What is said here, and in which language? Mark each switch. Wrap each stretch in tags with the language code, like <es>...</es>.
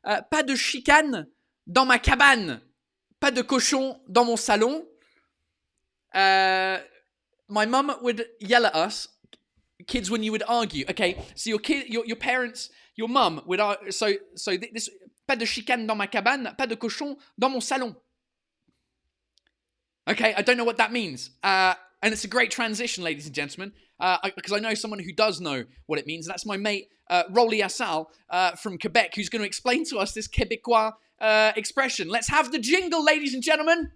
<fr>Pas de chicane dans ma cabane. Pas de cochon dans mon salon.</fr> <en>My mum would yell at us, kids, when you would argue. Okay, so your parents, your mum would so this.</en> <fr>Pas de chicane dans ma cabane, pas de cochon dans mon salon.</fr> <en>Okay, I don't know what that means. And it's a great transition, ladies and gentlemen, because I know someone who does know what it means. And that's my mate, Rolly Assal from Quebec, who's going to explain to us this Québécois expression. Let's have the jingle, ladies and gentlemen.</en>